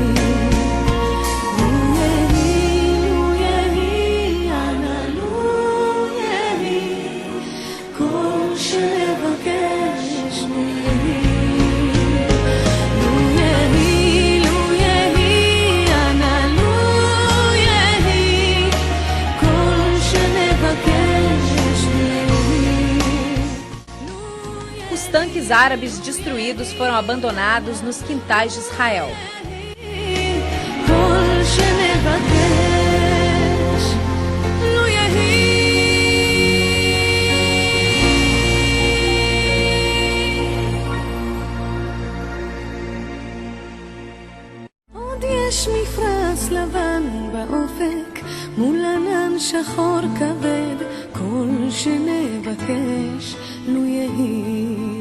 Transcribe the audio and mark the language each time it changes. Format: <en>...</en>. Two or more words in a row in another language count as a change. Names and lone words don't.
<he>לו יהי אנא לו יהי כל שנבקש לו יהי לו יהי אנא לו יהי כל שנבקש לו יהי</he> <pt>Os tanques árabes destruídos foram abandonados nos quintais de Israel.</pt> <he>כל שנבקש לו יהי עוד יש מפרש לבן באופק מול ענן שחור כבד כל שנבקש לו יהי</he>